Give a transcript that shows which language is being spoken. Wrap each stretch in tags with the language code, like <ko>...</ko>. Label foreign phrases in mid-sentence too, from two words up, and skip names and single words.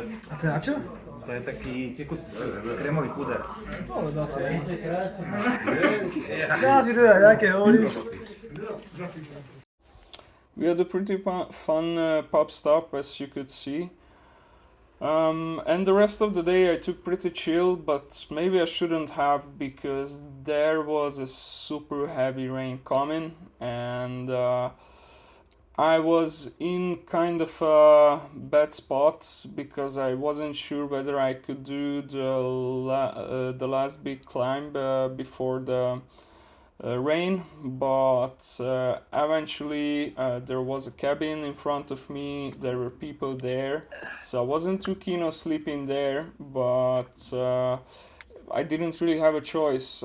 <sk>A to je na čo? To je taký krémový puder. No, dá sa. Dá si teda nejaké holí.</sk> <en>We had a pretty fun pub stop, as you could see. And the rest of the day I took pretty chill, but maybe I shouldn't have because there was a super heavy rain coming, and I was in kind of a bad spot because I wasn't sure whether I could do the last big climb before the rain, but eventually there was a cabin in front of me, there were people there, so I wasn't too keen on sleeping there, but I didn't really have a choice.</en>